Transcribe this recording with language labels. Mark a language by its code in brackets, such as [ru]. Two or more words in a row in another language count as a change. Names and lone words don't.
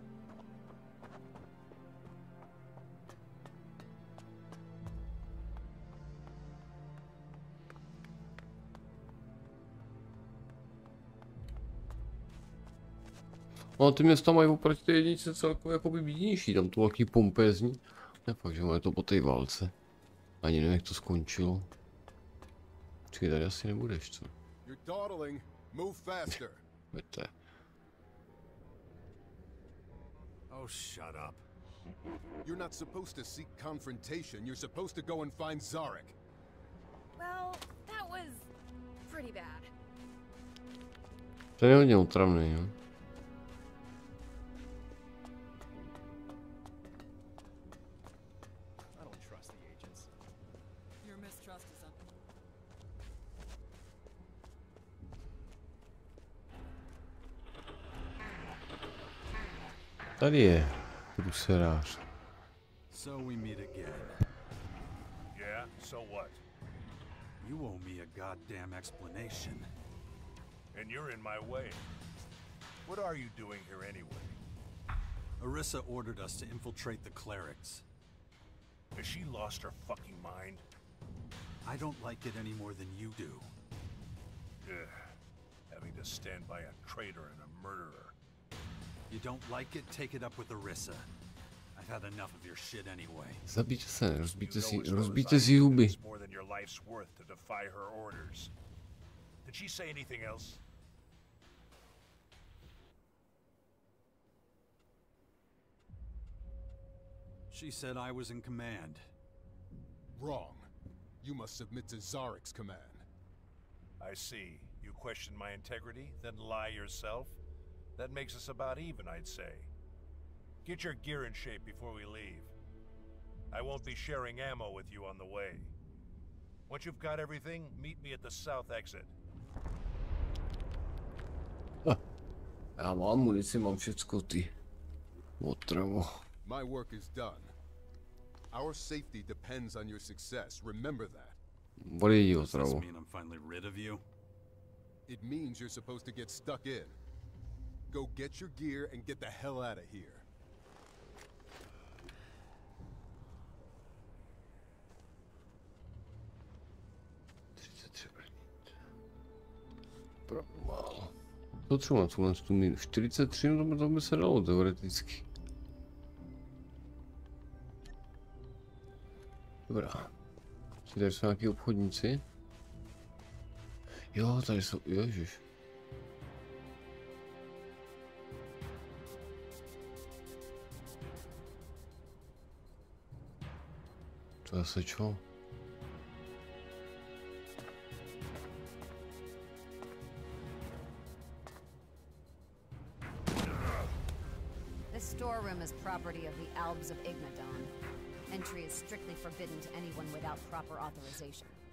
[cs] No, ty města mají oproti té jedničce celkově jakoby bídnější, tam to taky pompézní. Ne fakt, že je to po té válce. Ani nevím, jak to skončilo. Počkej, tady asi nebudeš, co? [en] You're dawdling. Move faster. [cs] Pojďte. [en] Oh, shut up. You're not supposed to seek confrontation. You're supposed to go and find Zarek. Well, that was pretty bad. [cs] To je hodně otravný, jo. [en] I don't trust the agents. Your mistrust is un- [cs] Tady je průserář. [en] So we meet again. Yeah, so what? You owe me a goddamn explanation. And you're in my way. What are you doing here anyway? Arissa ordered us to infiltrate the clerics. Has she lost her fucking mind? I don't like it any more than you do. Ugh. Having to stand by a traitor and a murderer. You don't like it? Take it up with Arissa. I've had enough of your shit anyway. [cs] Zabijte se, rozbijte si huby. [en] It's more than your life's worth to defy her orders. Did she say anything else? She said I was in command. Wrong. You must submit to Zarek's command. I see. You question my integrity, then lie yourself? That makes us about even, I'd say. Get your gear in shape before we leave. I won't be sharing ammo with you on the way. Once you've got everything, meet me at the south exit. [cs] Já mám munici, mám všecko, ty. Otravo. [en] My work is done. Our safety depends on your success. Remember that. [cs] Bude jí [en] Does this [cs] otravo. [en] mean I'm finally rid of you? It means you're supposed to get stuck in. Go get your gear and get the hell out of here. [cs] To třeba tuhle tu mínu 43, no to by se dalo teoreticky. Dobrá. Tady jsou nějaký obchodníci. Jo, tady jsou, ježiš. To je se čo? [en] This storeroom is property of the Albs of Igmadon. Entry is strictly forbidden to anyone without proper authorization.